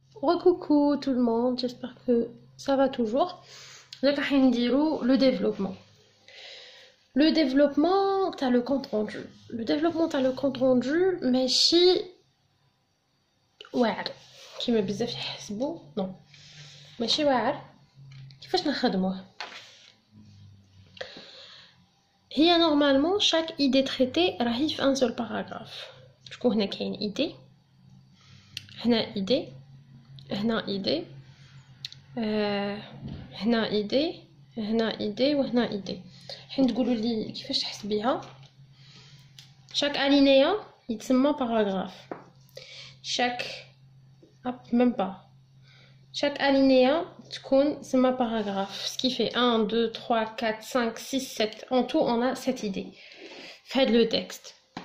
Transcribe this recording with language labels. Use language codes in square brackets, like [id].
[fr] Coucou tout le monde, j'espère que ça va toujours. Donc, on va le développement. Le développement, t'as le compte rendu. Le développement, t'as le compte rendu, mais si... [ar] واعر كيما بزاف يحسبوا non ماشي واعر كيفاش نخدموه هي [fr] normalement chaque idée traitée [ar] راهي في [fr] un seul paragraphe. [ar] شكون هنا كاين idée هنا idée هنا idée هنا idée هنا idée وهنا idée. حين تقولوا لي كيفاش تحسبيها [fr] chaque alinéa [ar] يتسمى paragraphe. [fr] Même pas. Chaque alinéa [ar] تكون سما [fr] paragraphe. Ce qui fait 1, 2, 3, 4, 5, 6, 7. En tout, on a 7 idées. Faites le texte.